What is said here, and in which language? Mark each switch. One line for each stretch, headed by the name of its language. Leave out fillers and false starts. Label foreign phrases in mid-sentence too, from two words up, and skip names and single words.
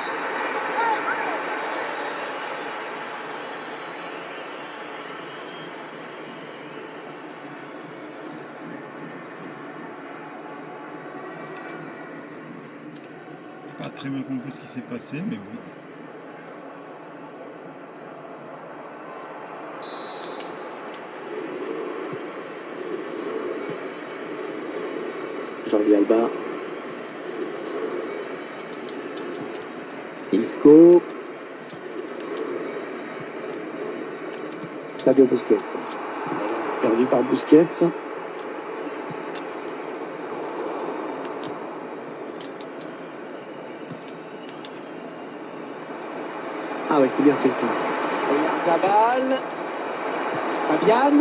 French: Pas très bien compris ce qui s'est passé, mais bon. Jordi Alba. Isco. Sergio Busquets. Perdu par Busquets. Ah ouais, c'est bien fait ça. Oyarzabal. Fabian.